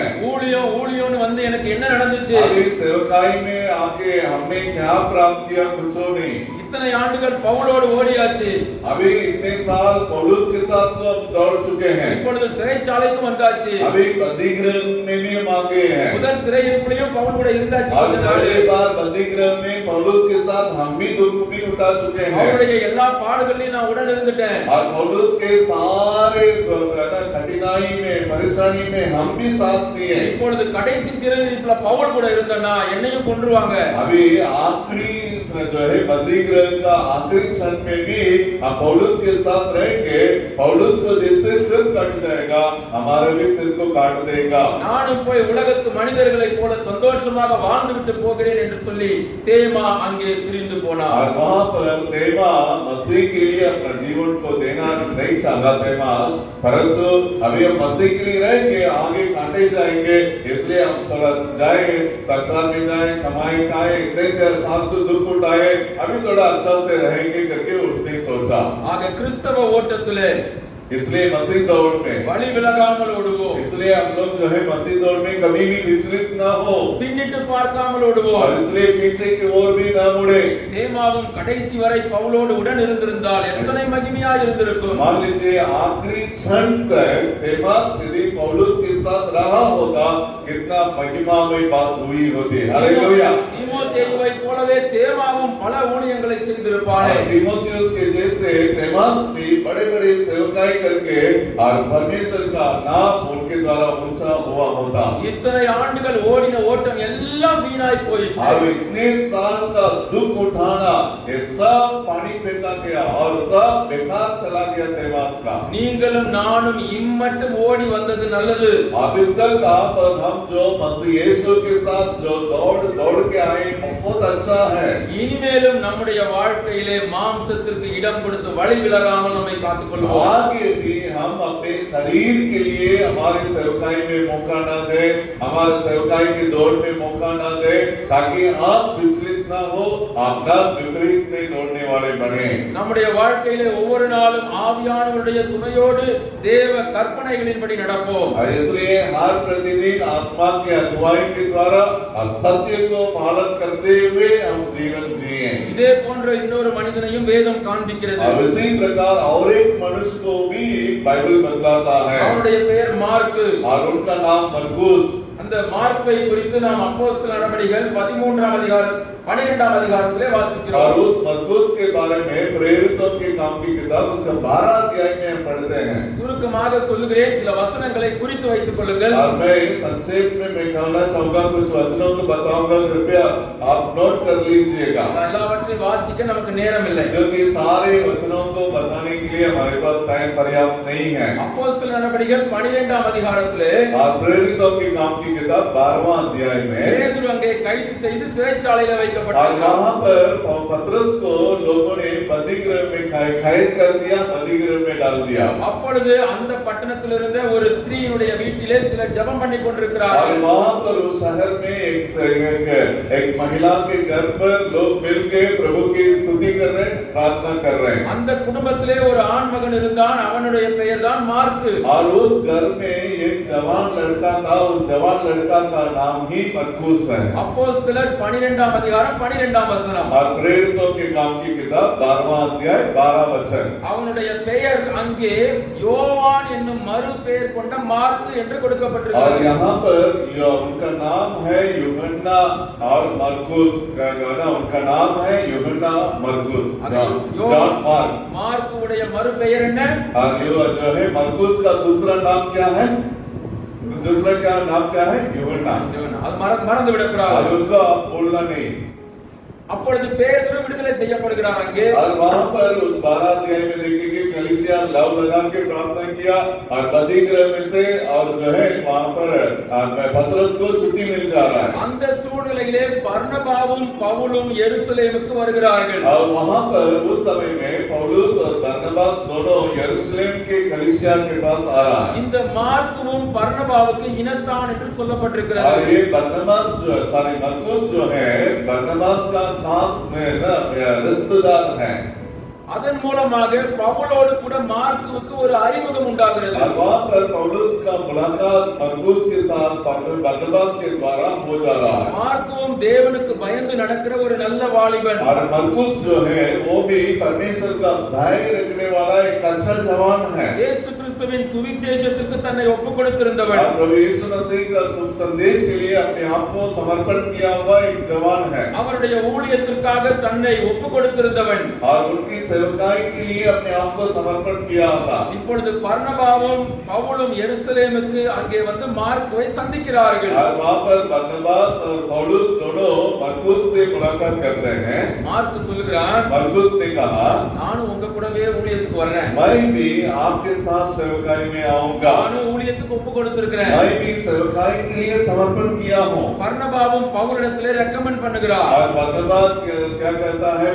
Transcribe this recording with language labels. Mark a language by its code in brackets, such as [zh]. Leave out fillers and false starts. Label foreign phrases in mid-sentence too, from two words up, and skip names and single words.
[ta] ஊழியம் ஊழியம்னு வந்து எனக்கு என்ன நடந்துச்சு? [hi] अभी सेवकाई में आके हमने क्या प्राप्त किया? कुछ नहीं। [ta] इतने ஆண்டுகள் பவுலோடு ஓடியாச்சு. [hi] अभी इतने साल पौलुस के साथ तो हम दौड़ चुके हैं। [ta] இப்பொழுது சிறைச்சாலைக்கு வந்தாச்சு. [hi] अभी बंदीगृह में भी हम आ गए हैं। [ta] முதல் சிறையிருப்பிலையும் பவுல் கூட இருந்தாச்சு. [hi] और पहले बार बंदीगृह में पौलुस के साथ हम भी दुख भी उठा चुके हैं। [ta] அவருடைய எல்லா பாடுகள்லயும் நான் உடன் இருந்துட்டேன். [hi] और पौलुस के सारे कठिनाई में, परेशानी में हम भी साथ दिए। [ta] இப்பொழுது கடைசி சிறையிருப்புல பவுல் கூட இருந்தனா என்னையும் கொன்றுவாங்க. [hi] अभी आखिरी जो है बंदीगृह का आखिरी क्षण में भी हम पौलुस के साथ रहेंगे। पौलुस को जैसे सिर कट जाएगा, हमारे भी सिर को काट देगा। [ta] நானும் போய் உலகத்து மனிதர்களைப் போல சந்தோஷமாக வாழ்ந்து விட்டு போகிறேன் என்று சொல்லி தேமா அங்கே பிரிந்து போனார். [hi] और वहां पर देमा मसीह के लिए अपना जीवन को देना नहीं चाहता देमास, परंतु अभी हम मसीह के लिए रहेंगे, आगे काटे जाएंगे, इसलिए हम थोड़ा जाए, संसार में जाए, कमाए खाए, इतने साल तो दुख उठाए, अभी थोड़ा अच्छा से रहेंगे करके उसने सोचा। [ta] ஆக கிறிஸ்தவ ஓட்டத்திலே [hi] इसलिए मसीह दौड़ में, [ta] வழி விலகாமல் ஓடுவோம், [hi] इसलिए हम लोग जो है मसीह दौड़ में कभी भी विचलित ना हो, [ta] பின்னிட்டு பார்க்காமல் ஓடுவோம். [hi] और इसलिए पीछे की ओर भी ना मुड़े। [ta] தேமாவும் கடைசி வரை பவுலோடு உடன் இருந்திருந்தால் எத்தனை மகிமையாய் இருந்திருக்கும். [hi] मान लीजिए आखिरी क्षण तक देमास यदि पौलुस के साथ रहा होता, कितना महिमामय बात हुई होती। हालेलुया। [ta] தீமோத்தேயுவை போலவே தேமாவும் பல ஊழியங்களை செய்திருப்பானே. [hi] तीमुथियुस के जैसे देमास भी बड़े-बड़े सेवकाई करके और परमेश्वर का नाम उनके द्वारा ऊंचा हुआ होता। [ta] இத்தனை ஆண்டுகள் ஓடின ஓட்டம் எல்லாம் வீணாய் போயிற்று. [hi] अब इतने साल का दुख उठाना, ये सब पानी फेंका गया और सब बेकार चला गया देमास का। [ta] நீங்களும் நானும் இம்மட்டும் ஓடி வந்தது நல்லது. [hi] अभी तक आप और हम जो मसीह यीशु के साथ जो दौड़ के आए, बहुत अच्छा है। [ta] இனிமேலும் நம்முடைய வாழ்க்கையிலே மாம்சத்திற்கு இடம் கொடுத்து வழி விலகாமல் நம்மை காத்துக்கொள்வோம். [hi] आगे भी हम अपने शरीर के लिए हमारे सेवकाई में मौका ना दे, हमारे सेवकाई की दौड़ में मौका ना दे, ताकि आप विचलित ना हो, आप ना विपरीत में दौड़ने वाले बने। [ta] நம்முடைய வாழ்க்கையிலே ஒவ்வொரு நாளும் ஆவியானவருடைய துணையோடு தேவ கற்பனைகளின்படி நடப்போம். [hi] इसलिए हर प्रतिदिन आत्मा के अगुवाई के द्वारा और सत्य को पालन करते हुए हम जीवन जिए। [ta] இதே போன்ற இன்னொரு மனிதனையும் வேதம் காண்பிக்கிறது. [hi] और इसी प्रकार और एक मनुष्य को भी बाइबल बतलाता है, [ta] அவனுடைய பெயர் மார்க்கு. [hi] और उनका नाम मरकुस। [ta] அந்த மார்க்கை குறித்து நாம் அப்போஸ்தலர் நடவடிக்கைகள் 13ஆம் அதிகாரம் 12ஆம் அதிகாரத்திலே வாசிக்கிறோம். [hi] और उस मरकुस के बारे में प्रेरितों के काम की किताब उसका 12 अध्याय में हम पढ़ते हैं। [ta] சுருக்கமாக சொல்லுகிறேன், சில வசனங்களை குறித்து வைத்துக் கொள்ளுங்கள். [hi] और मैं संक्षेप में मैं कहना चाहूंगा, कुछ वचनों को बताऊंगा, कृपया आप नोट कर लीजिएगा, [ta] எல்லாவற்றையும் வாசிக்க நமக்கு நேரம் இல்லை. [hi] क्योंकि सारे वचनों को बताने के लिए हमारे पास टाइम पर्याप्त नहीं है। [ta] அப்போஸ்தலர் நடவடிக்கைகள் 12ஆம் அதிகாரத்திலே [hi] और प्रेरितों के काम की किताब 12वां अध्याय में, [ta] பேதுரு அங்கே கைது செய்து சிறைச்சாலையில [hi] और [ta] வைக்கப்பட்டார். [hi] वहां पर पतरस को लोगों ने बंदीगृह में कैद कर दिया, बंदीगृह में डाल दिया। [ta] அப்பொழுது அந்த பட்டணத்தில் இருந்த ஒரு ஸ்திரீயினுடைய வீட்டிலே சிலர் ஜெபம் பண்ணி [hi] और [ta] கொண்டிருக்கிறார்கள். [hi] वहां पर उस शहर में एक महिला के घर पर लोग मिलके प्रभु की स्तुति कर रहे हैं, प्रार्थना कर रहे हैं। [ta] அந்த குடும்பத்திலே ஒரு ஆண் மகன் இருந்தான், அவனுடைய பெயர் தான் மார்க்கு. [hi] और उस घर में एक जवान लड़का था, उस जवान लड़का का नाम ही मरकुस है। [ta] அப்போஸ்தலர் 12ஆம் அதிகாரம் 12ஆம் வசனம். [hi] और प्रेरितों के काम की किताब 12वां अध्याय 12 वचन। [ta] அவனுடைய பெயர் அங்கே யோவான் என்னும் மறு பெயர் கொண்ட மார்க்கு என்று [hi] और [ta] கொடுக்கப்பட்டிருக்கிறது. [hi] यहाँ पर उनका नाम है यूहन्ना और मरकुस का गाना, उनका नाम है यूहन्ना मरकुस, जॉन मार्क। [ta] மார்க்குடைய மறு பெயர் என்ன? [hi] और जो है मरकुस का दूसरा नाम क्या है? दूसरा क्या नाम क्या है? यूहन्ना। [ta] அது மறந்து [hi] और [ta] விடக்கூடாது. [hi] उसको आप बोलना नहीं। [ta] அப்பொழுது பேதுரு விடுதலை செய்யப்படுகிறார் அங்கே. [hi] और वहां पर उस 12 अध्याय में देखेंगे कलीसिया लव लगा के प्रार्थना किया और बंदीगृह में से, और जो है वहां पर पतरस को छुट्टी मिल जा रहा है। [ta] அந்த சூழ்நிலையிலே பர்னபாவும் பவுலும் எருசலேமுக்கு வருகிறார்கள். [hi] और वहां पर उस समय में पौलुस और बरनबास दोनों यरूशलेम के कलीसिया के पास आ रहा है। [ta] இந்த மார்க்குவும் பர்னபாவுக்கு இனத்தான் என்று சொல்லப்பட்டிருக்கிறது. [hi] और ये मरकुस जो है बरनबास का खास में ना रिश्तेदार है। [ta] அதன் மூலமாக பவுலோடு கூட மார்க்குவுக்கு ஒரு அறிமுகம் உண்டாகிறது. [hi] और वहां पर पौलुस का मुलाकात मरकुस के साथ बरनबास के द्वारा हो जा रहा है। [ta] மார்க்குவும் தேவனுக்கு பயந்து நடக்கிற ஒரு நல்ல வாலிபன். [hi] और मरकुस जो है वो भी परमेश्वर का भय रखने वाला एक अच्छा जवान है। [ta] இயேசு கிறிஸ்துவின் சுவிசேஷத்திற்கு தன்னை ஒப்புக் கொடுத்திருந்தவன். [hi] और प्रभु यीशु मसीह का शुभ संदेश के लिए अपने आप को समर्पण किया हुआ एक जवान है। [ta] அவருடைய ஊழியத்திற்காக தன்னை ஒப்புக் கொடுத்திருந்தவன். [hi] और उनकी सेवकाई के लिए अपने आप को समर्पण किया था। [ta] இப்பொழுது பர்னபாவும் பவுலும் எருசலேமுக்கு அங்கே வந்து மார்க்குவை சந்திக்கிறார்கள். [hi] और वहां पर बरनबास और पौलुस दोनों मरकुस से मुलाकात करते हैं। [ta] மார்க்கு சொல்லுகிறான், [hi] मरकुस ने कहा, [ta] நானும் உங்க கூடவே ஊழியத்துக்கு வர்றேன். [hi] मैं भी आपके साथ सेवकाई में आऊंगा। [ta] நானும் ஊழியத்துக்கு ஒப்புக் கொடுத்திருக்கிறேன். [hi] मैं भी सेवकाई के लिए समर्पण किया हूँ। [ta] பர்னபாவும் பவுலிடத்திலே ரெக்கமெண்ட் பண்ணுகிறார். [hi] और बरनबास क्या कहता है?